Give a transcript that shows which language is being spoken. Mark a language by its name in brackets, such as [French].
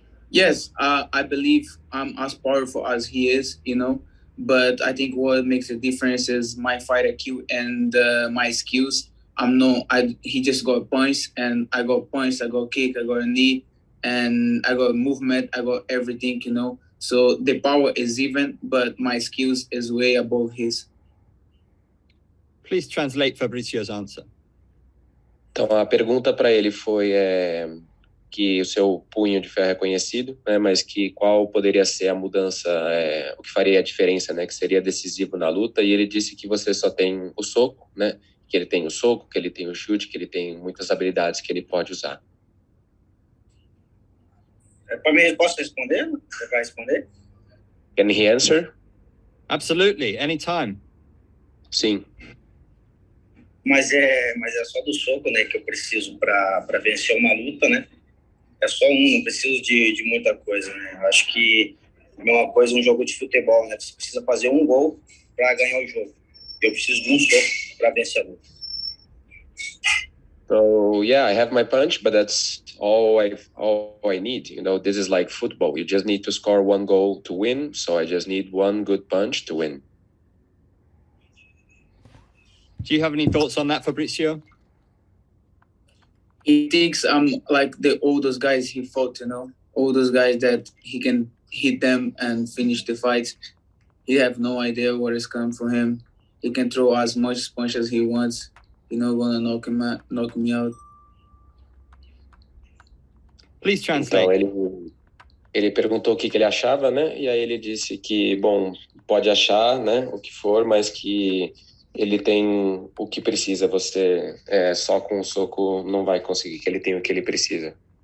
[English] Yes, I believe I'm as powerful as he is, but I think what makes the difference is my fight IQ and my skills. He just got points, and I got points, I got kick, I got a knee, and I got movement, I got everything, So the power is even, but my skills is way above his. Please translate Fabricio's answer. [Portuguese] Então, a pergunta para ele foi que o seu punho de ferro é conhecido, né, mas que qual poderia ser a mudança, o que faria a diferença, né, que seria decisivo na luta, e ele disse que você só tem o soco, né, que ele tem o soco, que ele tem o chute, que ele tem muitas habilidades que ele pode usar. Para mim, posso responder? Você vai responder? [English] Can he answer? Absolutely, anytime. [Portuguese] Sim. Mas é só do soco, né, que eu preciso para vencer uma luta, né? É só não preciso de muita coisa, né? Eu acho que é a mesma coisa um jogo de futebol, né? Você precisa fazer um gol para ganhar o jogo. Eu preciso de um soco para vencer a luta. [English] So yeah, I have my punch, but that's all I need. You know, this is like football. You just need to score one goal to win. So I just need one good punch to win. Do you have any thoughts on that, Fabricio? He thinks I'm like all those guys he fought, you know, all those guys that he can hit them and finish the fight. He have no idea what is coming from him. He can throw as much punch as he wants. He's not gonna knock me out. Please translate. [Portuguese] Então ele perguntou o que ele achava, né? E aí ele disse que, bom, pode achar, né, o que for, mas que ele tem o que precisa. Você só com o soco não vai conseguir, que ele tem o que ele precisa.